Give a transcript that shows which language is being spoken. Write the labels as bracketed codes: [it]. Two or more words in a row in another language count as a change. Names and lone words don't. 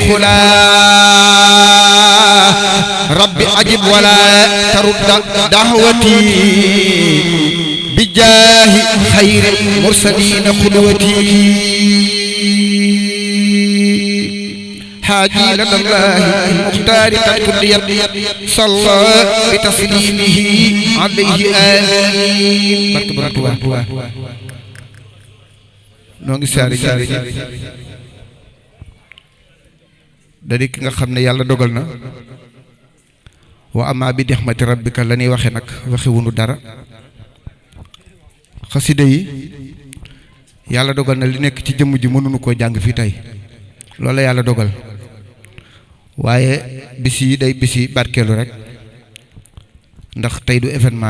[ar] الخلا رب أجب ولا ترد دعوتي بجاه خير المرسلين قدوتي حاجي لدى الله المختار قد كليت صلى بتسليمه عليه آمين. [wo] noo ngi saari dari ki nga xam ne yàlla dogal na [ar] وأما بنعمة ربك [wo] la ñuy waxe nag waxe wunu dara xasida yi yàlla dogal na li nekk ci jëmm ji mënuñu koo jàng fii tey loolu la yàlla dogal waaye bis yi day bis yi barkeelu rek ndax tey du événement